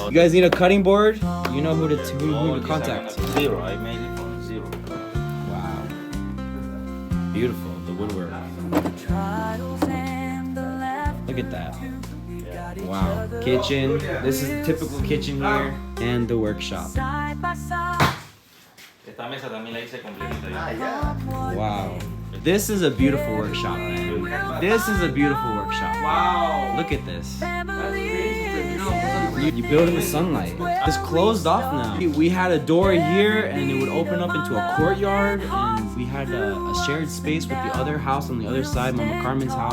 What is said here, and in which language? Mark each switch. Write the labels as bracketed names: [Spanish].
[English] You guys need a cutting board? You know who to contact. Zero. I made it from zero. Wow. Beautiful, the woodwork. Look at that. Wow. Kitchen. This is the typical kitchen here. And the workshop. [Spanish] Esta mesa también la hice completita yo. [English] Wow. This is a beautiful workshop, man. This is a beautiful workshop. Wow. Look at this. You build in the sunlight. It's closed off now. We had a door here and it would open up into a courtyard, and we had a shared space with the other house on the other side, Mama Carmen's house.